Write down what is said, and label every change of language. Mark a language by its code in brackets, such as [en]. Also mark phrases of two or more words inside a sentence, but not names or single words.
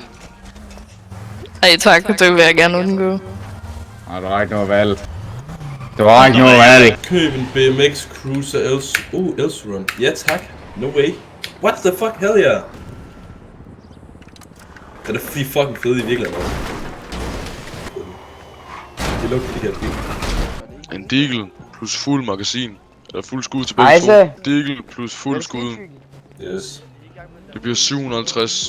[da] Ej tak, det vil jeg gerne undgå. Nej, du har ikke noget valg. Du har ikke noget valg. Køb en BMX Cruiser Elseron. Ja tak. [en] No way. What the fuck? Hell yeah. [da] Det er fordi fucking fede i virkeligheden. Det lugter de her bil. En Deagle plus fuld magasin. Eller fuld skud til begge to. Deagle plus fuld skud. Yes. Det bliver 750.